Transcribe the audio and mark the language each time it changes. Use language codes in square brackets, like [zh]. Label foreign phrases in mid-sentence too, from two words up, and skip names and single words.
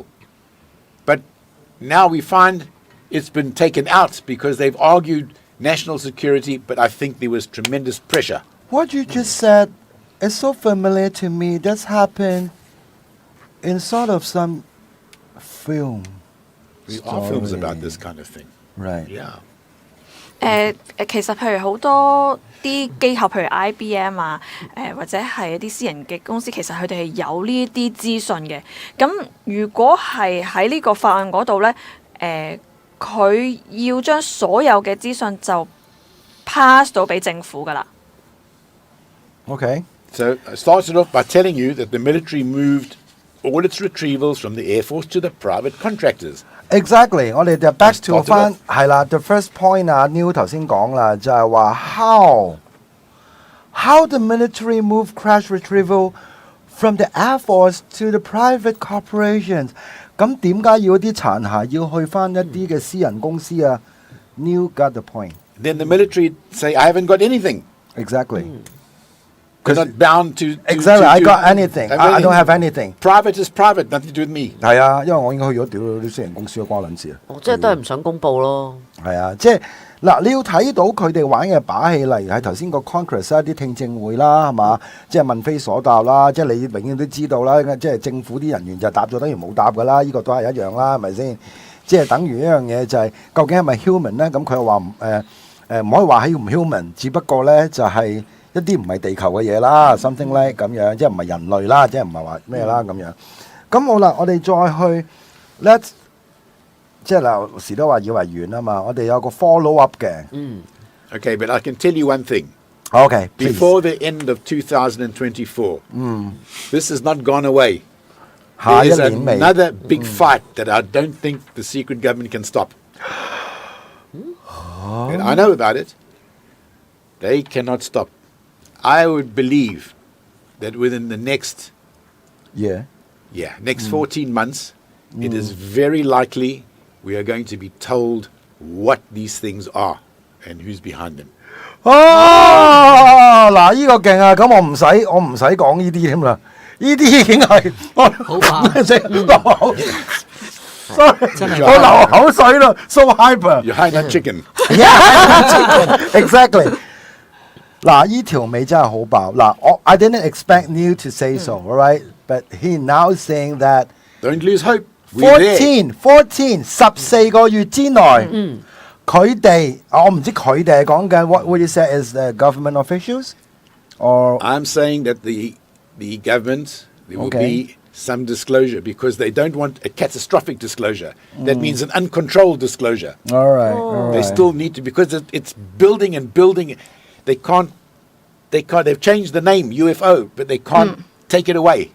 [en] But now we find it's been taken out because they've argued national security, but I think there was tremendous pressure. What you just said is so familiar to me. That's happened in sort of some film. There are films story. about this kind of thing. Right. Yeah. [yue] 其實譬如好多啲機構，譬如 IBM 啊，或者係一啲私人嘅公司，其實佢哋係有呢啲資訊嘅。咁如果係喺呢個法案嗰度咧，佢要將所有嘅資訊就 pass 到俾政府㗎啦。 [en] Okay. So I started off by telling you that the military moved all its retrievals from the Air Force to the private contractors. Exactly， [yue] 我哋就 [en] back to Started [yue] 翻 [en] off. [yue] 係啦。 [en] The first point 啊 ，Neil [yue] 頭先講啦，就係話 [en] how the military move crash retrieval from the Air Force to the private corporations。 [yue] 咁點解要啲殘骸要去翻一啲嘅私人公司啊 ？ [en] Neil got the point. Then the military say, I haven't got anything. Exactly. They're not bound to Exactly. I got anything. I don't have anything. Private is private, nothing to do with me. [yue] 係啊，因為我應該去咗屌啲私人公司關撚事啊。即係都係唔想公佈咯。係啊，即係嗱，你要睇到佢哋玩嘅把戲，例如喺頭先個 Congress 一啲聽證會啦，係嘛？即係問非所答啦，即係你永遠都知道啦，即係政府啲人員就答咗，等於冇答噶啦，呢個都係一樣啦，係咪先？即係等於一樣嘢就係究竟係咪 human 咧？咁佢又話唔可以話係唔 human， 只不過咧就係一啲唔係地球嘅嘢啦 ， [en] something like [yue] 咁樣，即係唔係人類啦，即係唔係話咩啦咁樣。咁好啦，我哋再去 let's。即係嗱，時都話以為完啊嘛，我哋有個 [en] follow up [yue] 嘅。 [en] Okay, but I can tell you one thing. Okay, Before the end of 2024, this has not gone away. [yue] 下一 [en] There's [yue] 年尾 [en] another big fight that I don't think the secret government can stop. And I know about it. They cannot stop. I would believe that within the next 14 months, it is very likely we are going to be told what these things are and who's behind them. [yue] 嗱，呢個勁啊！咁我唔使講呢啲添啦，呢啲已經係我好怕流口，sorry，我流口水啦 ， [en] so hyper。 You're high nut chicken. Exactly。 [yue] 嗱，呢條尾真係好爆。 [en] 嗱，I didn't expect Neil to say so, alright? But he now saying that Don't lose hope. We're there. [yue] 14 14 個月之內，佢哋我唔知佢哋係講緊 [en] what would you say is the government officials or I'm saying that the government, there will be some disclosure because they don't want a catastrophic disclosure. That means an uncontrolled disclosure. all right. They still need to, because it's building and building. They've changed the name UFO, but they can't take it away.